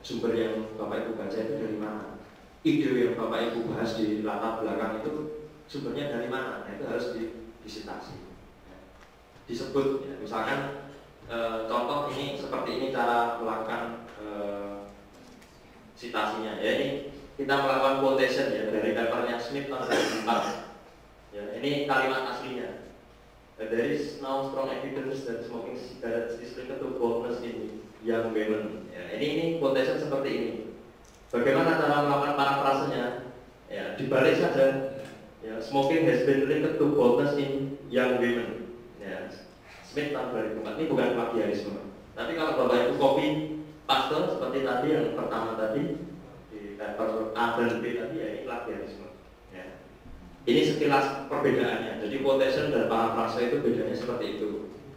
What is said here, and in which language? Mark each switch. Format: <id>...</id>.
<id>Sumber yang Bapak Ibu baca itu dari mana, ide yang Bapak Ibu bahas di latar belakang itu sumbernya dari mana, nah, itu harus disitasi ya. Disebut ya. Misalkan contoh ini seperti ini cara melakukan citasinya ya. Ini kita melakukan quotation ya dari papernya Smith tahun 2004 ya. Ini kalimat aslinya.</id> <en>There is now strong evidence that smoking cigarettes is linked to baldness in young women ya.</en> <id>Ini quotation seperti ini. Bagaimana cara melakukan parafrasenya ya, dibalik saja ya.</id> <en>Smoking has been linked to baldness in young women ya.</en> <id>Smith tahun 2004. Ini bukan plagiarisme. Tapi kalau Bapak Ibu copy paste seperti tadi yang pertama tadi di paper A dan B tadi ya, ini plagiarisme ya. Ini sekilas perbedaannya. Jadi quotation dan parafrase itu bedanya seperti itu.</id>